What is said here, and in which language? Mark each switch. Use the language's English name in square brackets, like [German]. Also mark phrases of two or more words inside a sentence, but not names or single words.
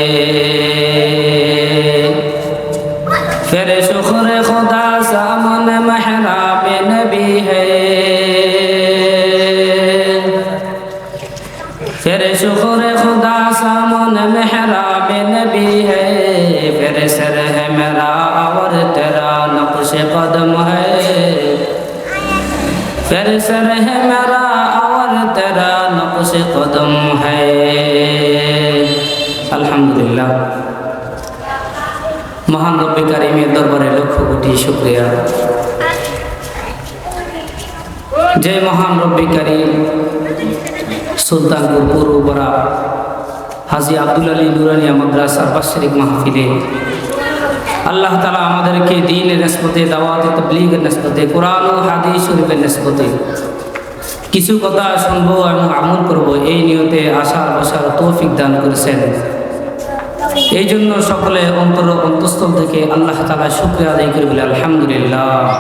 [Urdu] پھر شکر خدا سامنے محراب نبی ہے پھر شکر خدا سامنے محراب نبی ہے پھر سر ہے میرا اور تیرا نقش قدم ہے پھر سر ہے میرا اور تیرا نقش قدم ہے [Bangla] الحمدللہ মহান রব্বে কারিমের দরবারে লক্ষ কোটি শুকরিয়া যে মহান রব্বে কারিম সুলতানপুর পৌরপাড়া হাজী আব্দুল আলী নুরানিয়া মাদ্রাসার বার্ষিক মাহফিলে আল্লাহ তাআলা আমাদেরকে দ্বীনের নিসবতে দাওয়াত তাবলীগের নিসবতে কোরআন ও হাদিস শরীফের নিসবতে কিছু কথা শুনবো এবং আমল করব এই নিয়তে আশার বসার তৌফিক দান করেছেন এই জন্য সকলে অন্তঃস্থল থেকে আল্লাহ তাআলা শুকরিয়া আদায় করে বলে আলহামদুলিল্লাহ